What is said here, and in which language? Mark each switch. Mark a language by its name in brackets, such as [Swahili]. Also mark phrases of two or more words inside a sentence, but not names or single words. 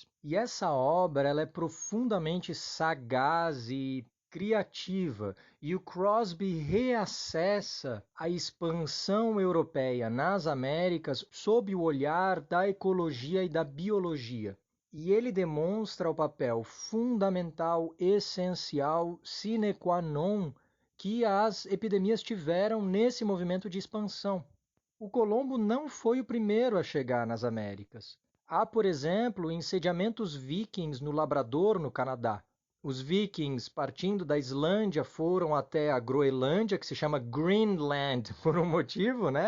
[Portuguese] E essa obra ela é profundamente sagaz e criativa, e o Crosby reacessa a expansão europeia nas Américas sob o olhar da ecologia e da biologia. E ele demonstra o papel fundamental, essencial, [Latin] sine qua non, [Portuguese] que as epidemias tiveram nesse movimento de expansão. O Colombo não foi o primeiro a chegar nas Américas. Há, por exemplo, ensediamentos vikings no Labrador, no Canadá. Os vikings, partindo da Islândia, foram até a Groenlândia, que se chama Greenland por um motivo, né?